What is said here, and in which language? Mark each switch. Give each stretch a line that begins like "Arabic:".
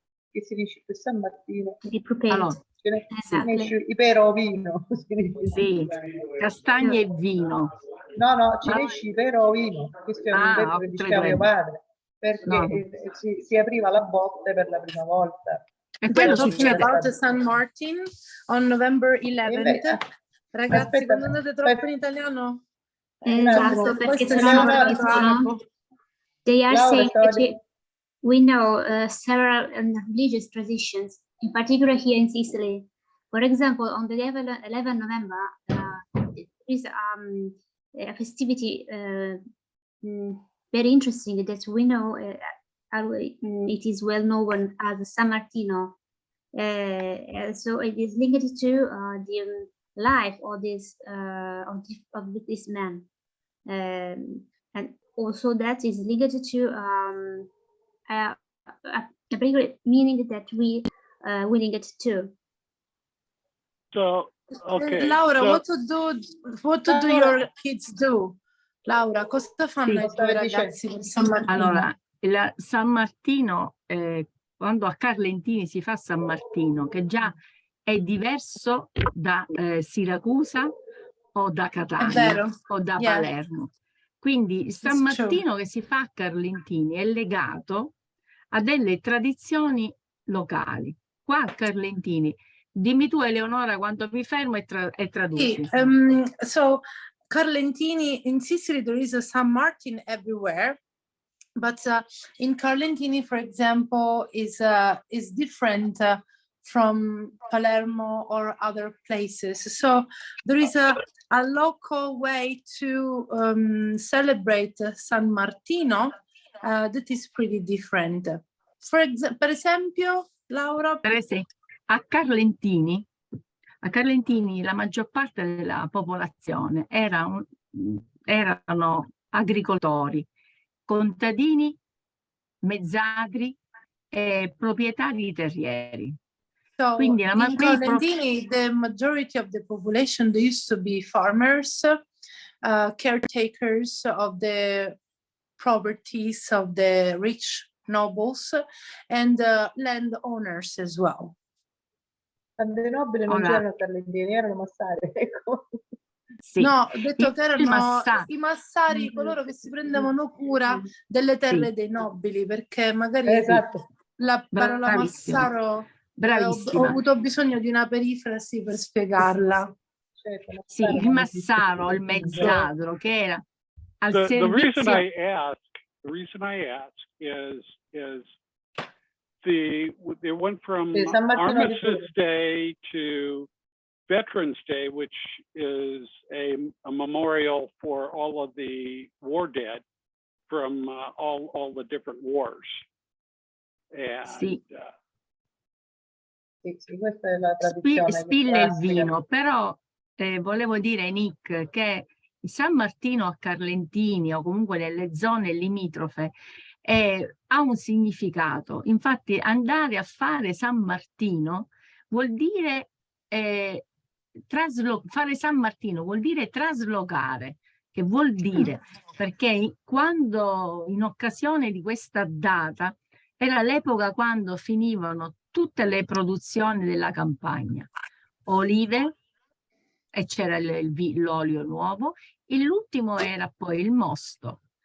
Italian: Che si dice che San Martino. Allora, Ipero vino. Sì, castagne e vino. No, ci esce ipero vino. Questo è un detto che diceva mio padre, perché si apriva la botte per la prima volta. E quello
English: talking about San Martin on November 11th.
Italian: Ragazzi, Aspetta, quando andate troppo in italiano? Esatto, perché c'è una
English: They are saying that we know several religious traditions, in particular here in Sicily. For example, on the 11 November, there is a festivity very interesting that we know it is well known as San Martino. So it is linked to the life of this man, and also that is linked to a particular meaning that we link it to. So, okay. Laura, what do your kids do?
Italian: Laura, cosa fanno i tuoi ragazzi per San Martino? Allora, San Martino, quando a Carlentini si fa San Martino, che già è diverso da Siracusa o da Catania o da Palermo. Quindi il San Martino che si fa a Carlentini è legato a delle tradizioni locali. Qua a Carlentini, dimmi tu Eleonora quando mi fermo e traduci.
English: So Carlentini, in Sicily there is a San Martin everywhere, but in Carlentini, for example, is different from Palermo or other places. So there is a local way to celebrate San Martino that is pretty different.
Italian: Per esempio, Laura? Per esempio, a Carlentini la maggior parte della popolazione erano agricoltori, contadini, mezzadri e proprietari terrieri.
English: So in Carlentini, the majority of the population, they used to be farmers, caretakers of the properties of the rich nobles, and landowners as well.
Italian: Tante nobili non c'erano Carlentini, erano massari, ecco. Sì. No, ho detto che erano i massari, coloro che si prendevano cura delle terre dei nobili, perché magari la parola massaro ho avuto bisogno di una perifrasi per spiegarla. Sì, il massaro, il mezzadro, che era al servizio.
English: The reason I ask reason I ask is it went from
Italian: San Martino di
English: Armistice Day to Veterans Day, which is a memorial for all of the war dead from all the different wars. And
Italian: Sì. Sì, questa è la tradizione Spilla il classica. vino, però volevo dire, Nick, che San Martino a Carlentini o comunque nelle zone limitrofe ha un significato. Infatti andare a fare San Martino vuol dire fare San Martino vuol dire traslocare, che vuol dire perché quando in occasione di questa data era l'epoca quando finivano tutte le produzioni della campagna, olive, e c'era l'olio nuovo, e l'ultimo era poi il mosto.